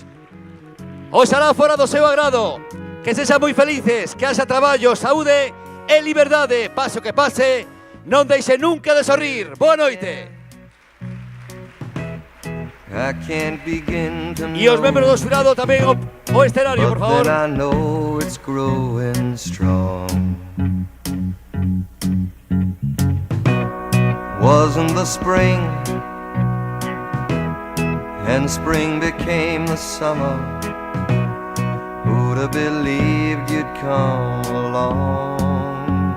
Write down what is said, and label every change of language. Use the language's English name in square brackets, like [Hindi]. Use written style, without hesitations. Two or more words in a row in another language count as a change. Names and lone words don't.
[Galician] Oxalá fora do seu agrado, que sexan moi felices, que haxa traballo, saúde e liberdade. Pase o que pase, non deixe nunca de sorrir. Boa noite. E os membros do xurado tamén o escenario, por favor. [English] Wasn't the spring, and spring became the summer. Who'd have believed you'd come along?